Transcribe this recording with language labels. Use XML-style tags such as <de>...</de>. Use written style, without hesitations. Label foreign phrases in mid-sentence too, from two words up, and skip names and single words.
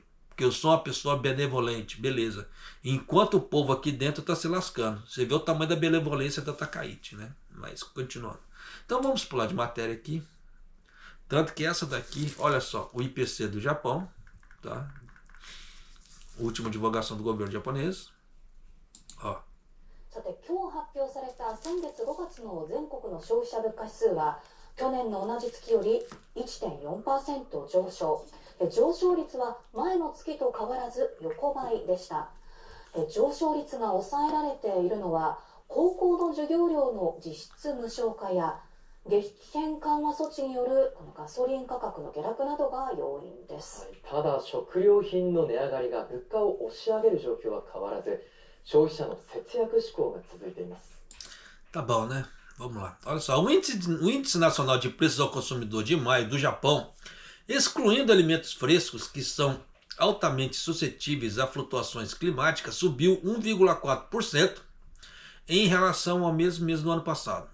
<pt>Porque eu sou uma pessoa benevolente, beleza. Enquanto o povo aqui dentro está se lascando. Você vê o tamanho da benevolência da Takaichi, né? Mas continuando. Então vamos pular de matéria aqui. Tanto que essa daqui, olha só, o IPC do Japão, tá? Última divulgação do governo japonês. Ó.</pt> <ja>さて、今日発表された先月5月の全国の消費者物価指数は去年の同じ月より 1.4% 上昇。上昇率は前の月と変わらず横ばいでした。上昇率が抑えられているのは高校の授業料の実質無償化や激変緩和措置によるこのガソリン価格の下落などが要因です。ただ食料品の値上がりが物価を押し上げる状況は変わらず、消費者の節約志向が続いています。</ja> <pt>Tá bom, né? Vamos lá. Olha só, o índice nacional de preços ao consumidor de maio do Japão, excluindo alimentos frescos que são altamente suscetíveis a flutuações climáticas, subiu 1,4% em relação ao mesmo mês do ano passado.</pt>